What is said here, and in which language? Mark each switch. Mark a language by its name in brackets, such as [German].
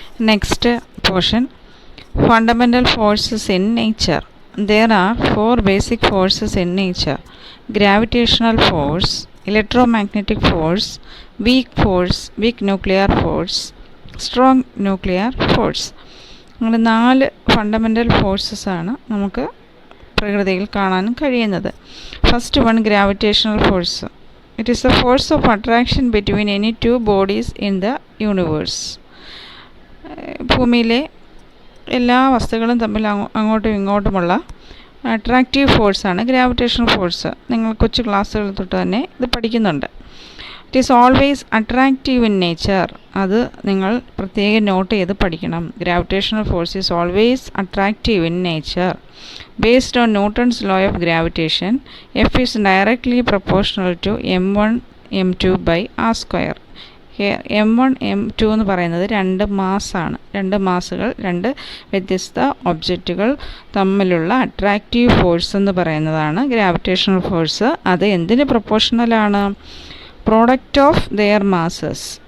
[English] Next portion, fundamental forces in nature. There are four basic forces in nature: gravitational force, electromagnetic force, weak nuclear force, strong nuclear force. [Malayalam] അങ്ങനെ 4 fundamental forces ആണ് നമുക്ക് പ്രകൃതിയിൽ കാണാനും കഴിയുന്നത്. [English] First one, gravitational force. It is a force of attraction between any two bodies in the universe. [Malayalam] ഭൂമിയിലെ എല്ലാ വസ്തുക്കളും തമ്മിൽ അങ്ങോട്ടും ഇങ്ങോട്ടുമുള്ള അട്രാക്റ്റീവ് ഫോഴ്സാണ് ഗ്രാവിറ്റേഷണൽ ഫോഴ്സ്. നിങ്ങൾ കൊച്ചു ക്ലാസ്സുകൾ തൊട്ട് തന്നെ ഇത് പഠിക്കുന്നുണ്ട്. [English] It is always attractive in nature. [Malayalam] അത് നിങ്ങൾ പ്രത്യേകം നോട്ട് ചെയ്ത് പഠിക്കണം. [English] Gravitational force is always attractive in nature. Based on Newton's law of gravitation, F is directly proportional to m1 m2 by r square. [Malayalam] m1 m2 എന്ന് പറയുന്നത് 2 മാസ്സാണ്. 2 മാസ്സുകൾ, 2 വ്യത്യസ്ത ഒബ്ജക്റ്റുകൾ തമ്മിലുള്ള അട്രാക്റ്റീവ് ഫോഴ്സ് എന്ന് പറയുന്നതാണ് ഗ്രാവിറ്റേഷണൽ ഫോഴ്സ്. അത് എന്തിന് പ്രൊപ്പോർഷണലാണ്? [English] Product of their masses.